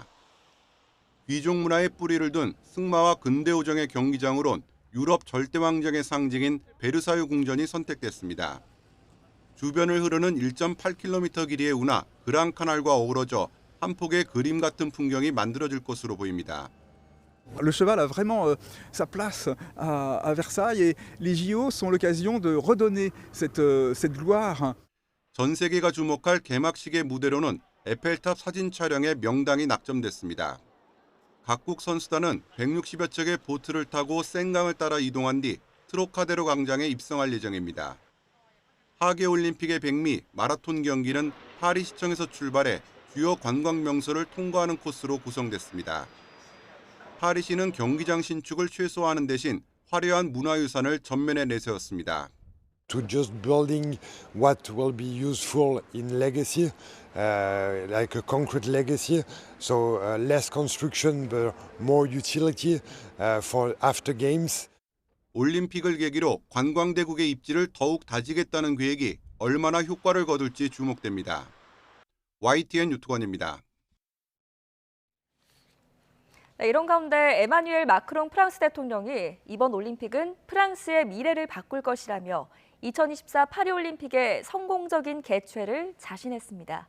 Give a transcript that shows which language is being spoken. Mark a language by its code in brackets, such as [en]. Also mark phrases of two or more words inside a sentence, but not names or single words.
[ko] 귀족 문화의 뿌리를 둔 승마와 근대오정의 경기장으론 유럽 절대왕정의 상징인 베르사유 궁전이 선택됐습니다. 주변을 흐르는 1.8km 길이의 운하 그랑카날과 어우러져 한 폭의 그림 같은 풍경이 만들어질 것으로 보입니다. [fr] Le cheval a vraiment sa place à Versailles et les JO sont l'occasion de redonner cette gloire. [ko] 전 세계가 주목할 개막식의 무대로는 에펠탑 사진 촬영에 명당이 낙점됐습니다. 각국 선수단은 160여 척의 보트를 타고 센강을 따라 이동한 뒤 트로카데로 광장에 입성할 예정입니다. 하계올림픽의 백미 마라톤 경기는 파리시청에서 출발해 주요 관광 명소를 통과하는 코스로 구성됐습니다. 파리시는 경기장 신축을 최소화하는 대신 화려한 문화유산을 전면에 내세웠습니다. [en] To just building what will be useful in legacy, like a concrete legacy, so less construction but more utility for after games. [ko] 올림픽을 계기로 관광대국의 입지를 더욱 다지겠다는 계획이 얼마나 효과를 거둘지 주목됩니다. YTN 유튜건입니다. 네, 이런 가운데 에마뉴엘 마크롱 프랑스 대통령이 이번 올림픽은 프랑스의 미래를 바꿀 것이라며 2024 파리올림픽의 성공적인 개최를 자신했습니다.